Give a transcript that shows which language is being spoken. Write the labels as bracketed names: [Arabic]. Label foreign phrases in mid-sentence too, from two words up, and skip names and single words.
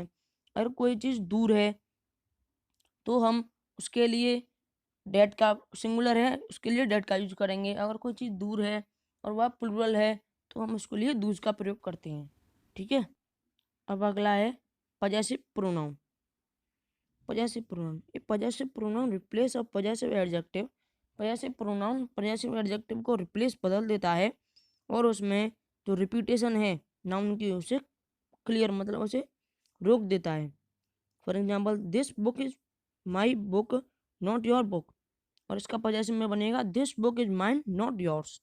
[Hindi] अगर कोई चीज़ दूर है तो हम उसके लिए डेट का, सिंगुलर है उसके लिए डेट का यूज करेंगे। अगर कोई चीज़ दूर है और वह प्लूरल है तो हम उसके लिए दूज का प्रयोग करते हैं। ठीक है। अब अगला है [English] possessive pronoun. possessive pronoun. A possessive pronoun replace a possessive adjective. possessive pronoun possessive adjective [Hindi] को replace बदल देता है और उसमें जो रिपीटेशन है नाउन की उसे क्लियर मतलब उसे रोक देता है। [English] for example this book is my book not your book, [Hindi] और इसका पॉजेसिव में बनेगा [English] this book is mine not yours.